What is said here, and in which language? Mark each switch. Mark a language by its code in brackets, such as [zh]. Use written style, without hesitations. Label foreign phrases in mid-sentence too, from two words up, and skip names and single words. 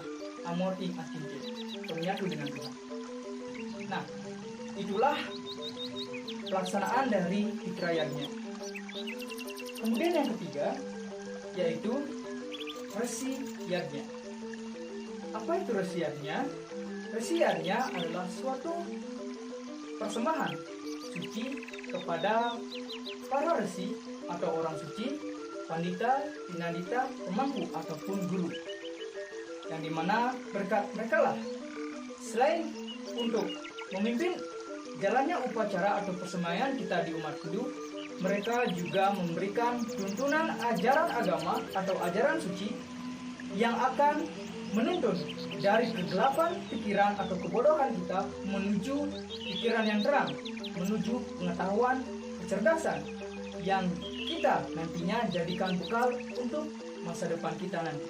[ban] Amor ing akinti, [id] menyatu dengan Tuhan. Nah, itulah pelaksanaan dari fitrayanya. Kemudian yang ketiga yaitu resi yadnya. Apa itu resi yadnya? Resi yadnya adalah suatu persembahan suci kepada para resi atau orang suci, pandita, pinandita, pemangku ataupun guru. Yang dimana berkat mereka lah selain untuk memimpin jalannya upacara atau persembahan kita di umat Hindu, mereka juga memberikan tuntunan ajaran agama atau ajaran suci yang akan menuntun dari kegelapan pikiran atau kebodohan kita menuju pikiran yang terang, menuju pengetahuan, kecerdasan yang kita nantinya jadikan bekal untuk masa depan kita nanti.